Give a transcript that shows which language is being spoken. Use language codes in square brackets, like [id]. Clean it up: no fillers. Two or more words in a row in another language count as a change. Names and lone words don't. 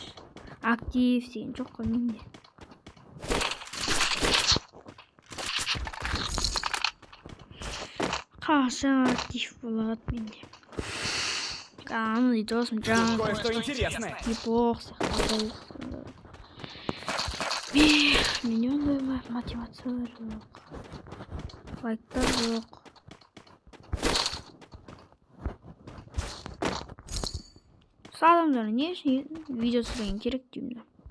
[kk] Актив деген жоқ қой менде. Қашан актив болады менде. Аны досым жаңа. [ru] Кое-что интересное. Неплохо. [kk] Менде ондай мотивациялар жоқ. Лайктар жоқ. Адамдар не үшін видео түсірген керек деймін.